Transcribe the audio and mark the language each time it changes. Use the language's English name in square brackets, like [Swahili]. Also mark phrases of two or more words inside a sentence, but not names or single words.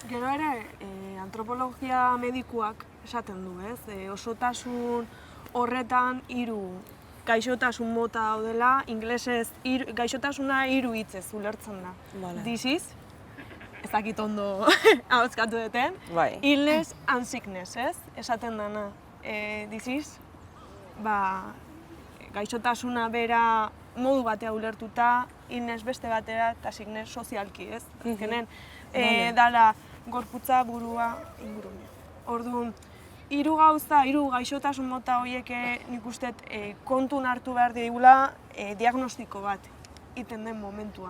[Basque] Gero ere, antropologia medikuak esaten du, ez? Osotasun horretan 3 gaixotasun mota daudela, ingelesez gaixotasuna 3 hitzez ulertzen da. Disease, ez dakit ondo ahoskatu duten. [English] Illness and sickness, [Basque] ez? Esaten dana. Disease, gaixotasuna bera modu batea ulertuta, illness beste batera eta sickness sozialki, ez? Azkenen, dala gorputza, burua, ingurune. Orduan, 3 gauza, 3 gaixotasun mota horiek nik uste kontun hartu behar digula diagnostiko bat iten den momentuan.